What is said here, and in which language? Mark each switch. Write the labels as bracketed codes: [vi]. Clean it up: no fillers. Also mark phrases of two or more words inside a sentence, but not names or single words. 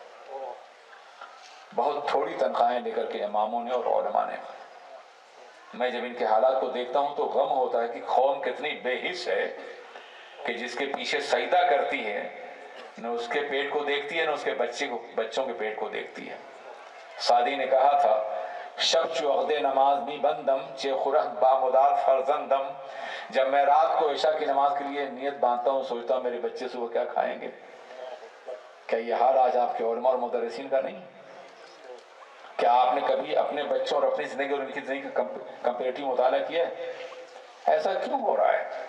[ur] بہت تھوڑی تنخواہیں لے کر کے اماموں نے اور علماء نے. میں جب ان کے حالات کو دیکھتا ہوں تو غم ہوتا ہے کہ قوم کتنی بے حس ہے کہ جس کے پیچھے سجدہ کرتی ہے نہ اس کے پیٹ کو دیکھتی ہے نہ اس کے بچوں کے پیٹ کو دیکھتی ہے. سعدی نے کہا تھا، [fa] شب چو عقد نماز می بندم چے خورہ بامداد فرزندم. [ur] جب میں رات کو عشاء کی نماز کے لیے نیت باندھتا ہوں، سوچتا ہوں میرے بچے صبح کیا کھائیں گے. کیا یہ حال آج آپ کے علماء اور مدرسین کا نہیں؟ کیا آپ نے کبھی اپنے بچوں اور اپنی زندگی اور ان کی زندگی کا کمپیریٹیو مطالعہ کیا ہے؟ ایسا کیوں ہو رہا ہے؟